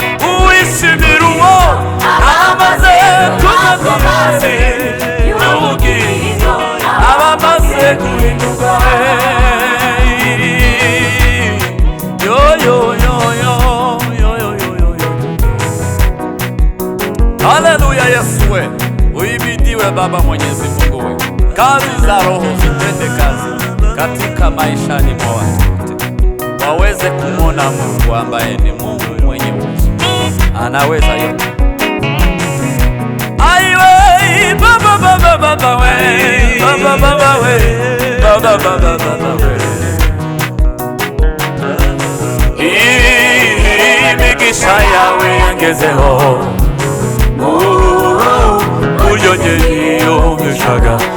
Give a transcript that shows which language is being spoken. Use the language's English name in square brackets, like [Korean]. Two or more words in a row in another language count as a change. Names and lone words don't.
[Kinyarwanda] Uwishimira uwo abamaze kuva ku mazi y'ubugingo, abamaze guhindurwa. Yo, yo, yo, yo, yo, yo, yo, yo, yo. Haleluya, Yesu we. [Swahili] Uhimidiwe Baba Mwenyezi Mungu we. Kazi za Roho zitende kazi katika maishani mwa watu wote. Waweze kumwona Mungu ambaye ni Mungu mwenye uwezo. Anaweza yote. Ai we, Baba, Baba, Baba we. Baba, Baba we. Baba, Baba, Baba we. [Kinyarwanda] Imigisha yawe yangezeho, mu buryo njye niyumvishaga.